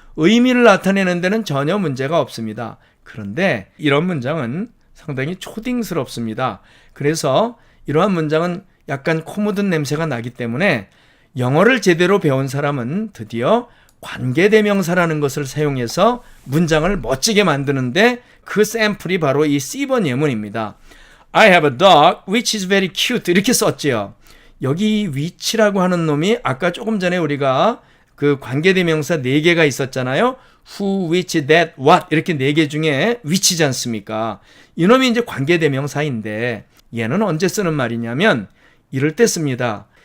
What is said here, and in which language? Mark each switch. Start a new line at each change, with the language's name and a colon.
Korean: 의미를 나타내는 데는 전혀 문제가 없습니다. 그런데 이런 문장은 상당히 초딩스럽습니다. 그래서 이러한 문장은 약간 코 묻은 냄새가 나기 때문에 영어를 제대로 배운 사람은 드디어 관계대명사라는 것을 사용해서 문장을 멋지게 만드는데 그 샘플이 바로 이 C번 예문입니다.
English: I have a dog which is very cute
Korean: 이렇게 썼지요. 여기 which라고 하는 놈이 아까 조금 전에 우리가 그 관계대명사 4개가 있었잖아요. who, which, that, what 이렇게 4개 중에 which이지 않습니까? 이놈이 이제 관계대명사인데 얘는 언제 쓰는 말이냐면 이럴 때 씁니다.